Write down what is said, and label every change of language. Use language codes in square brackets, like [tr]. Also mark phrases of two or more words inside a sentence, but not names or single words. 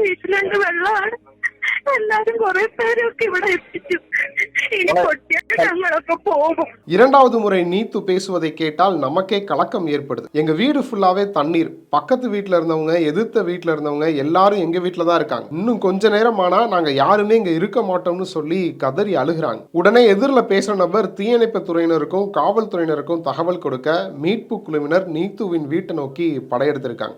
[ml] വീട്ടിലുണ്ട്, വെള്ളമാണ്. എല്ലാരും കുറെ പേരൊക്കെ ഇവിടെ എത്തിച്ചു. ഇനി പൊട്ടിയിട്ട് ഞങ്ങളൊക്കെ പോകും. [ta] இரண்டாவது முறை நீத்து பேசுவதை கேட்டால் நமக்கே கலக்கம் ஏற்படுது. எங்க வீடு ஃபுல்லாவே தண்ணீர், பக்கத்து வீட்டுல இருந்தவங்க, எதிர்த்த வீட்டுல இருந்தவங்க எல்லாரும் எங்க வீட்டுல தான் இருக்காங்க. இன்னும் கொஞ்ச நேரம் ஆனா நாங்க யாருமே இங்க இருக்க மாட்டோம்னு சொல்லி கதறி அழுகிறாங்க. உடனே எதிரில் பேசுற நபர் தீயணைப்பு துறையினருக்கும் காவல்துறையினருக்கும் தகவல் கொடுக்க மீட்பு குழுவினர் நீத்துவின் வீட்டை நோக்கி படையெடுத்திருக்காங்க.